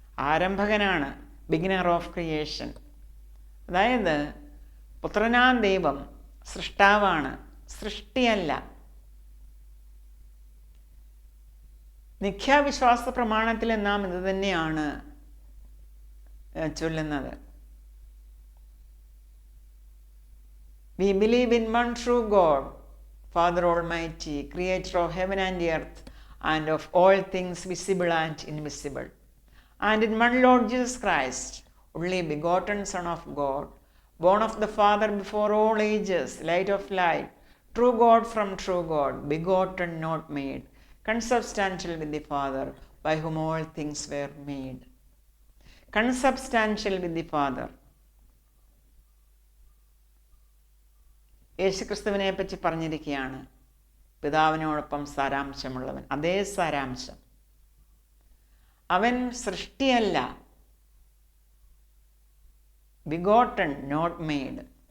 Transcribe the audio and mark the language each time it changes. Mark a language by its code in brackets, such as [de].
[ml] ആരംഭകനാണ്, [en] Beginner of creation. [ml] അതായത് പുത്രനാം ദൈവം സൃഷ്ടാവാണ്, സൃഷ്ടിയല്ല. നിഖ്യാവിശ്വാസ പ്രമാണത്തിൽ നാം ഇത് തന്നെയാണ് ചൊല്ലുന്നത്. [en] We believe in one true God, Father Almighty, creator of heaven and earth, and of all things visible and invisible, and in one Lord Jesus Christ, only begotten Son of God, born of the Father before all ages, light of light, true God from true God, begotten, not made, consubstantial with the Father, by whom all things were made. Consubstantial with the Father. [ml] യേശുക്രിസ്തുവിനെ പറ്റി പറഞ്ഞിരിക്കുകയാണ്, പിതാവിനോടൊപ്പം സാരാംശമുള്ളവൻ. അതേ സാരാംശം. അവൻ സൃഷ്ടിയല്ല, [en] Begotten, not made.